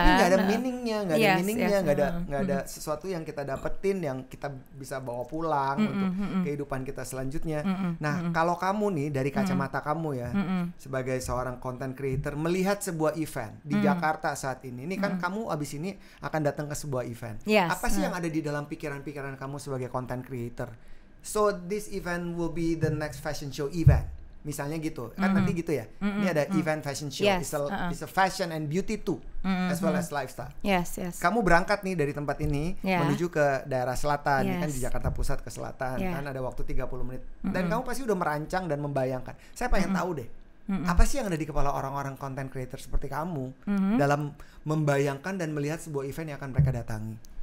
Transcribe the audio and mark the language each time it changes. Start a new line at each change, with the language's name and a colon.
Indonesian: Tapi nggak ada meaningnya, nggak ada sesuatu yang kita dapetin yang kita bisa bawa pulang untuk kehidupan kita selanjutnya. Nah kalau kamu nih dari kacamata kamu ya, sebagai seorang content creator melihat sebuah event di Jakarta saat ini kan kamu abis ini akan datang ke sebuah event. Apa sih yang ada di dalam pikiran-pikiran kamu sebagai content creator?
English: So this event will be the next fashion show event.
Indonesian: Misalnya gitu, kan nanti gitu ya. Ini ada
English: event fashion show, it's a fashion and beauty too, as well as lifestyle.
Indonesian: Kamu berangkat nih dari tempat ini menuju ke daerah selatan, kan di Jakarta Pusat ke selatan, kan ada waktu 30 menit. Dan kamu pasti udah merancang dan membayangkan. Saya pengen tahu deh, apa sih yang ada di kepala orang-orang content creator seperti kamu dalam membayangkan dan melihat sebuah event yang akan mereka datangi?